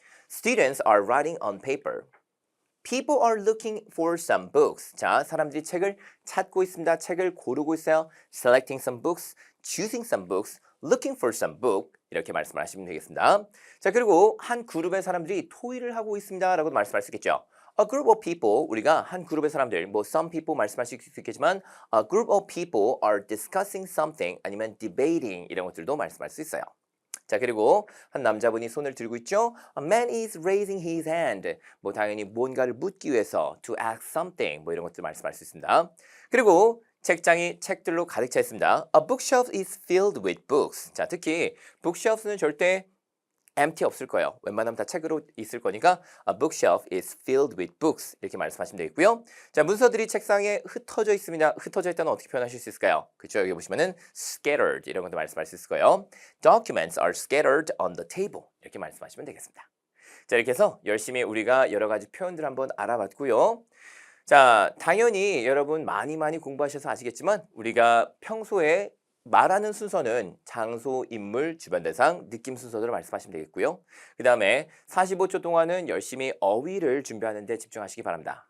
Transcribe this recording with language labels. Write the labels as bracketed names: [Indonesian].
[English] Students are writing on paper. People are looking for some books. [Korean] 자, 사람들이 책을 찾고 있습니다. 책을 고르고 있어요. [English] Selecting some books, choosing some books, looking for some book [Korean] 이렇게 말씀을 하시면 되겠습니다. 자, 그리고 한 그룹의 사람들이 토의를 하고 있습니다 라고 말씀할 수 있겠죠. [English] A group of people, [Korean] 우리가 한 그룹의 사람들, 뭐 [English] some people [Korean] 말씀하실 수 있겠지만 [English] a group of people are discussing something [Korean] 아니면 debating 이런 것들도 말씀할 수 있어요. 자, 그리고 한 남자분이 손을 들고 있죠. [English] A man is raising his hand. [Korean] 뭐 당연히 뭔가를 묻기 위해서 [English] to ask something [Korean] 뭐 이런 것들 말씀할 수 있습니다. 그리고 책장이 책들로 가득 차 있습니다. [English] A bookshelf is filled with books. [Korean] 자, 특히 bookshelf는 절대 empty 없을 거예요. 웬만하면 다 책으로 있을 거니까 [English] a bookshelf is filled with books [Korean] 이렇게 말씀하시면 되겠고요. 자, 문서들이 책상에 흩어져 있습니다. 흩어져 있다는 어떻게 표현하실 수 있을까요? 그렇죠. 여기 보시면은 scattered 이런 것도 말씀할 수 있을 거예요. [English] Documents are scattered on the table [Korean] 이렇게 말씀하시면 되겠습니다. 자, 이렇게 해서 열심히 우리가 여러 가지 표현들 한번 알아봤고요. 자, 당연히 여러분 많이 공부하셔서 아시겠지만 우리가 평소에 말하는 순서는 장소, 인물, 주변 대상, 느낌 순서대로 말씀하시면 되겠고요. 그 다음에 45초 동안은 열심히 어휘를 준비하는 데 집중하시기 바랍니다.